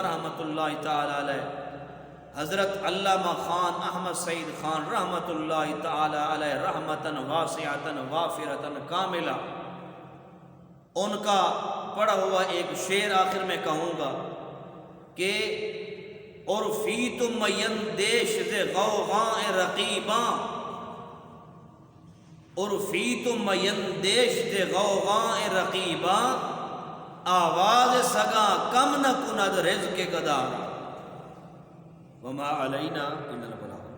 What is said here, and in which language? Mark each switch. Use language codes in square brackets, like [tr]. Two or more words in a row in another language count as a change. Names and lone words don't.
[ar] رحمۃ اللہ تعالی علیہ، [ur] حضرت علامہ خان احمد سعید خان [ar] رحمۃ اللہ تعالی علیہ رحمتاً واسعتاً وافرتاً کاملہ، [ur] ان کا پڑھا ہوا ایک شعر آخر میں کہوں گا کہ [fa] عرفیتم یندیش ز غوغاء رقیباں، عرفیتم یندیش ز غوغاء رقیباں، آواز سگاں کم نہ کند رزق گدارا، [ar] وما علینا الا البلاغ۔